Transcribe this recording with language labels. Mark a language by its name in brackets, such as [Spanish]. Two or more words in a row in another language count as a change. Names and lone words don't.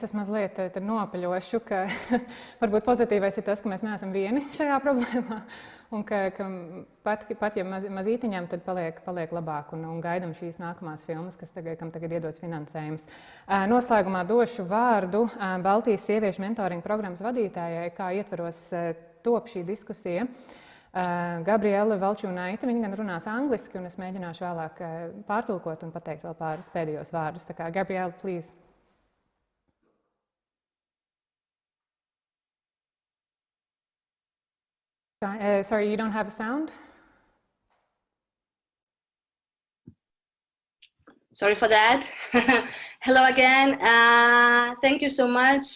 [Latvian] Es mazliet nopaļošu, ka varbūt pozitīvais ir tas, ka mēs neesam vieni šajā problēmā un ka pat ja mazītiņām, tad paliek labāk un gaidam šīs nākamās filmas, kam tagad iedots finansējums. Noslēgumā došu vārdu Baltijas sieviešu mentoringa programmas vadītājai, kā ietvaros top šī diskusija. Gabriela Valčūnaite, viņa gan runās angliski, un es mēģināšu vēlāk pārtulkot un pateikt vēl pāris pēdējos vārdus. Tā kā Gabriela, please. [English] Sorry, you don't have a sound? Sorry for that. Hello again. Thank you so much.